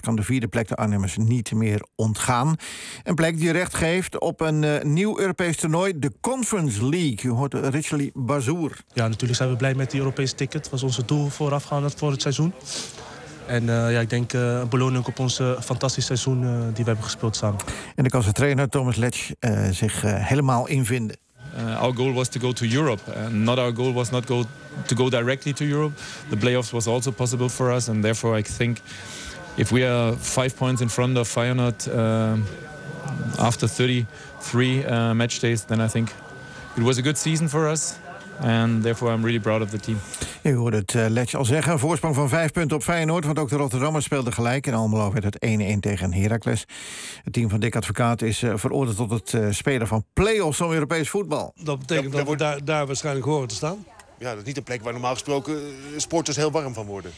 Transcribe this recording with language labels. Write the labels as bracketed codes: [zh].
[nl] Kan de vierde plek de Arnhemmers niet meer ontgaan. Een plek die recht geeft op een nieuw Europees toernooi, de Conference League. U hoort Richely Bazour. Ja, natuurlijk zijn we blij met die Europa ticket. Dat was onze doel voorafgaand voor het seizoen. En ik denk een beloning op ons fantastisch seizoen die we hebben gespeeld samen. En dan kan zijn trainer Thomas Letsch zich helemaal invinden. [en] Our goal was to go to Europe. Not our goal was not go to go directly to Europe. The playoffs was also possible for us. And therefore I think if we are 5 points in front of Feyenoord after 33 match days, then I think it was a good season for us. And therefore I'm really proud of the team. [nl] U hoorde het Letje al zeggen. Een voorsprong van 5 punten op Feyenoord. Want ook de Rotterdammers speelden gelijk. In Almelo werd het 1-1 tegen Heracles. Het team van Dick Advocaat is veroordeeld tot het spelen van play-offs om Europees voetbal. Dat betekent dat we daar waarschijnlijk horen te staan. Ja, dat is niet een plek waar normaal gesproken sporters heel warm van worden.